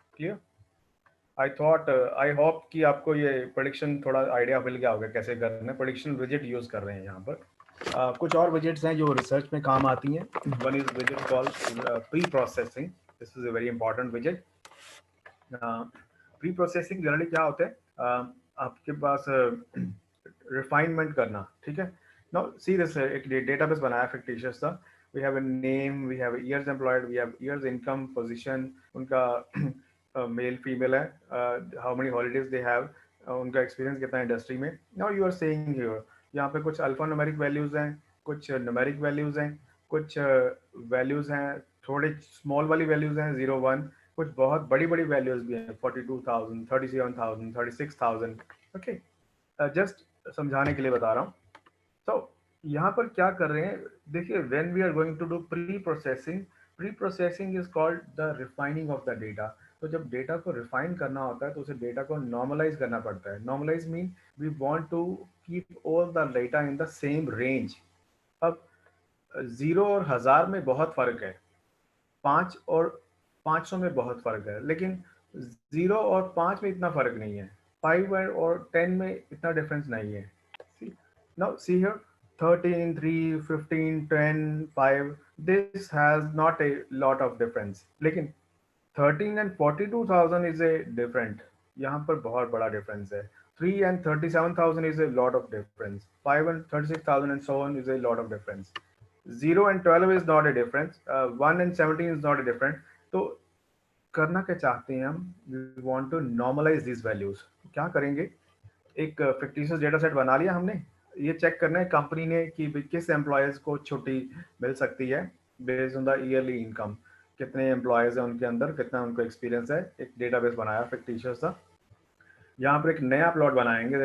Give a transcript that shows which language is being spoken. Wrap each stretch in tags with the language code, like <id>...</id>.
<en>Clear? I thought I hope</en> <hi>कि आपको ये prediction थोड़ा आइडिया मिल गया होगा कैसे करना है. prediction widget यूज कर रहे हैं यहाँ पर. कुछ और widgets हैं जो रिसर्च में काम आती हैं.</hi> <en>One is widget called pre-processing. This is a very important widget.</en> <hi>Pre-processing generally क्या होता है, आपके पास रिफाइनमेंट करना. ठीक है.</hi> <en>now see this,</en> <hi>एक डेटाबेस बनाया fictitious सा.</hi> <en>We have a name, we have years employed, we have years income, position,</en> <hi>उनका मेल फीमेल है,</hi> <en>how many holidays they have,</en> <hi>उनका एक्सपीरियंस कितना है इंडस्ट्री में.</hi> <en>now you are saying here</en> <hi>यहाँ पे कुछ अल्फा न्यूमेरिक वैल्यूज हैं, कुछ न्यूमेरिक वैल्यूज हैं, कुछ वैल्यूज हैं थोड़े स्मॉल वाली वैल्यूज हैं 0 1, कुछ बहुत बड़ी बड़ी वैल्यूज भी हैं 42,000 37,000 36,000. ओके, जस्ट समझाने के लिए बता रहा हूँ. तो यहाँ पर क्या कर रहे हैं देखिए,</hi> <en>When we are going to do pre processing is called the refining of the data.</en> <hi>तो जब डेटा को रिफाइन करना होता है तो उसे डेटा को नॉर्मलाइज करना पड़ता है.</hi> <en>Normalise mean we want to keep all the data in the same range.</en> <hi>अब 0 और 1000 में बहुत फर्क है, 5 और 500 में बहुत फर्क है, लेकिन 0 और 5 में इतना फर्क नहीं है, 5 और 10 में इतना डिफरेंस नहीं है.</hi> <en>Now see here 13 3 15 10 5, this has not a lot of difference, लेकिन 13 and 42,000 is a different.</en> <hi>यहाँ पर बहुत बड़ा डिफरेंस है.</hi> <en>3 and 37,000 is a lot of difference. 5 and 36,000 and so on is a lot of difference. 0 and 12 is not a difference. 1 and 17 is not a different.</en> <hi>तो करना क्या चाहते हैं हम,</hi> <en>we want to normalize these values.</en> <hi>क्या करेंगे, एक fictitious data set बना लिया हमने. ये चेक करना है कंपनी ने कि किस एम्प्लॉयज को छुट्टी मिल सकती है</hi> <en>based on the yearly income,</en> <hi>कितने एम्प्लॉयज हैं उनके अंदर, कितना उनको एक्सपीरियंस है. एक डेटाबेस बनाया fictitious सा. यहाँ पर एक नया प्लॉट बनाएंगे.</hi>